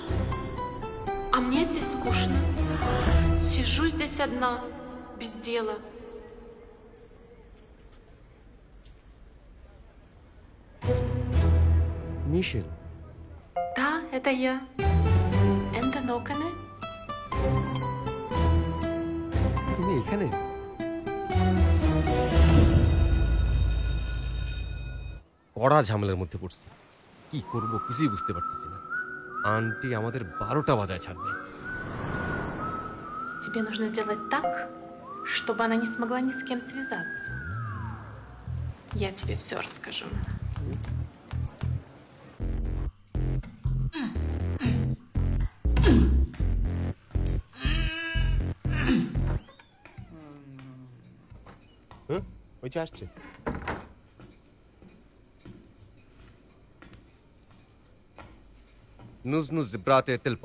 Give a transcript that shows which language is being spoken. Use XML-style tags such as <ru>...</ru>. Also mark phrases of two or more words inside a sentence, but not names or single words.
<ru>А мне здесь скучно. Сижу здесь одна, без дела.</ru> <bn>মিশেল,</bn> <ru>Да, это я. Энда Нокане.</ru> <bn>তুমি এখানে? কড়া ঝামেলার মধ্যে পড়ছি, কি করব কিছুই বুঝতে পারতেছি না। আন্টি আমাদের 12টা বাজায় ছাড়বে।</bn> <ru>Тебе нужно сделать так, чтобы она не смогла ни с кем связаться. Я тебе все расскажу.</ru> <bn>ওই যে আসছে। নুজ নুজ ব্রাতে তেলপ।</bn>